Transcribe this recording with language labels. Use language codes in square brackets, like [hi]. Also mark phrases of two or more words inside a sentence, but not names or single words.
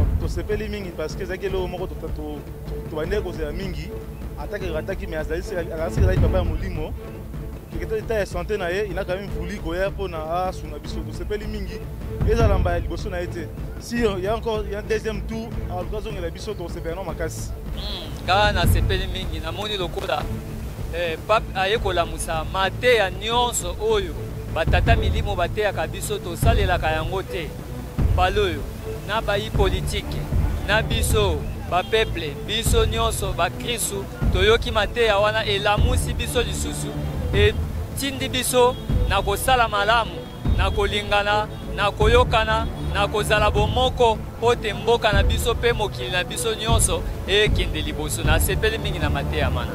[ln] tosepeli mingi [fr] parce que [ln] ezalaki eloko moko tobandeki kozela mingi ataki mais azalaki papa ya molimo keke état ya santé na ye ina [fr] quand même voulu [ln] koya mpona asunga biso tosepeli mingi ezala mbala liboso na ye te [fr] si il y a encore un deuxième tour [ln] aluka azongela biso tosepela no makasi kaka nasepeli mingi namoni lokola pape aye kolamusa mateya nyonso oyo batata milimo bateyaka biso tosalelaka yango te mbala oyo na bayi politike na biso bapeple biso nyonso bakristu toyoki mateya wana elamusi biso lisusu etindi biso na kosala malamu na kolingana na koyokana na kozala bomoko po te mboka na biso mpe mokili na biso nyonso ekende liboso nasepeli mingi na mateya mana